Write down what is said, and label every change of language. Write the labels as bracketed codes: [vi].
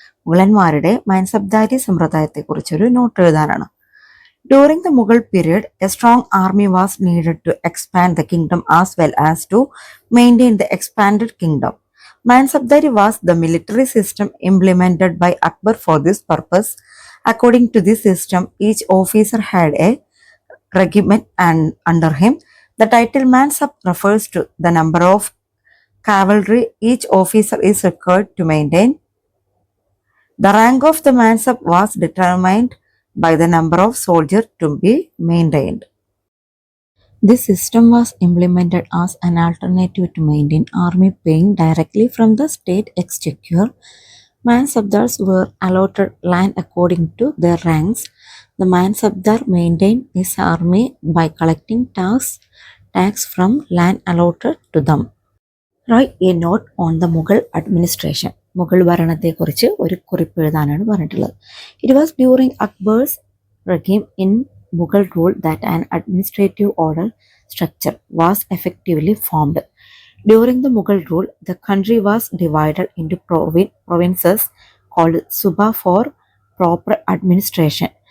[ml] മുഗളന്മാരുടെ Mansabdari സമ്പ്രദായത്തെക്കുറിച്ചൊരു not എഴുതാനാണ്. [en] During the Mughal period, a strong army was needed to expand the kingdom as well as to maintain the expanded kingdom. Mansabdari was the military system implemented by Akbar for this purpose. According to this system, each officer had a regiment and under him. The title Mansab refers to the number of cavalry each officer is required to maintain. The rank of the Mansab was determined by the number of soldiers to be maintained. This system was implemented as an alternative to maintain army paying directly from the state exchequer. Mansabdars were allotted land according to their ranks. The Mansabdar maintained his army by collecting tax from land allotted to them. Write a note on the Mughal administration. [ml] Mughal ഭരണത്തെക്കുറിച്ച് ഒരു കുറിപ്പ് എഴുതാനാണ് പറഞ്ഞിട്ടുള്ളത്. [en] It was during Akbar's regime in Mughal rule that an administrative order structure was effectively formed. During the Mughal rule, the country was divided into provinces called Suba for proper administration.